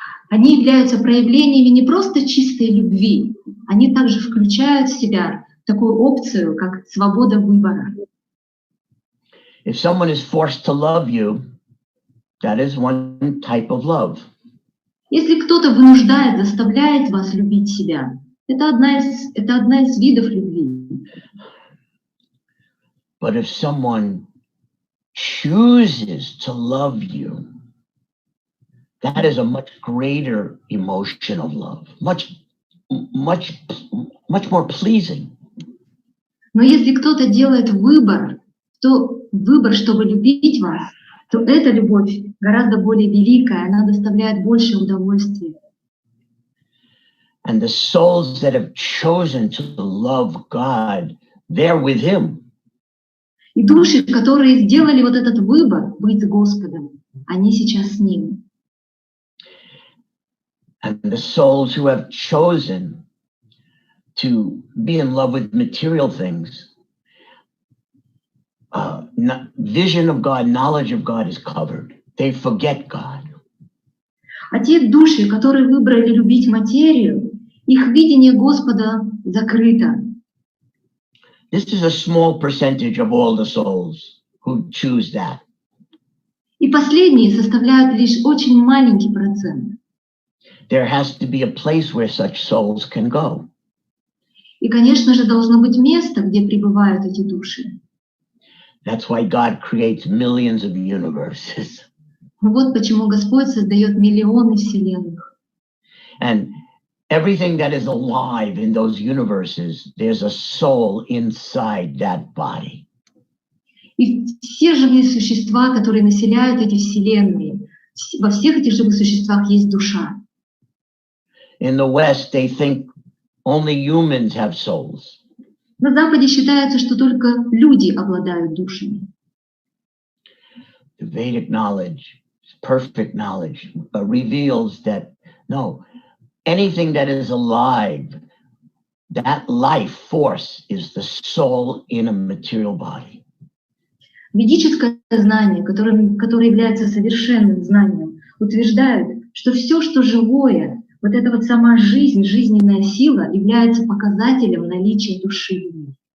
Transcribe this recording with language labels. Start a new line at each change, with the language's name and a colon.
Russian: Они являются проявлениями не просто чистой любви, они также включают в себя такую опцию, как свобода выбора.
English: If someone is forced to love you, that is one type of love.
Russian: Если кто-то вынуждает, заставляет вас любить себя, это одна из видов любви.
English: But if someone chooses to love you, that is a much greater emotion of love, much more pleasing.
Russian: Но если кто-то делает выбор, чтобы любить вас, то эта любовь гораздо более великая, она доставляет больше удовольствия.
English: And the souls that have chosen to love God, they're with Him.
Russian: И души, которые сделали вот этот выбор быть с Господом, они сейчас с Ним.
English: And the souls who have chosen to be in love with material things, vision of God, knowledge of God is covered. They forget God.
Russian: А те души, которые выбрали любить материю, их видение Господа закрыто.
English: This is a small percentage of all the souls who choose that.
Russian: И последние составляют лишь очень маленький процент.
English: There has to be a place where such souls can go.
Russian: И, конечно же, должно быть место, где пребывают эти души.
English: That's why God creates millions of universes.
Russian: Вот почему Господь создает миллионы вселенных.
English: And everything that is alive in those universes, there's a soul inside that body.
Russian: И все живые существа, которые населяют эти вселенные, во всех этих живых существах есть душа.
English: In the West, they think only humans have souls.
Russian: На Западе считается, что только люди обладают душами.
English: The Vedic knowledge, perfect knowledge, reveals that no, anything that is alive, that life force is the soul in a material body.
Russian: Ведическое знание, которое является совершенным знанием, утверждает, что все, что живое, вот эта вот сама жизнь, жизненная сила, является показателем наличия души в ней.